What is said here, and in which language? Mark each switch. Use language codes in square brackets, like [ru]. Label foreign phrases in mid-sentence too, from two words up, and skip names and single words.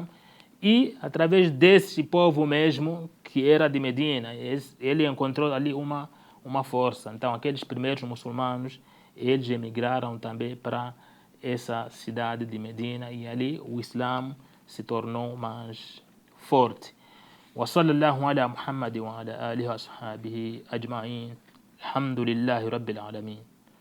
[pt] E através desse povo mesmo, que era de Medina, ele encontrou ali uma força. Então, aqueles primeiros muçulmanos, eles emigraram também para essa cidade de Medina, e ali o Islã se tornou mais forte. [ar] وصلى الله على محمد وعلى آله وأصحابه أجمعين. الحمد لله رب العالمين.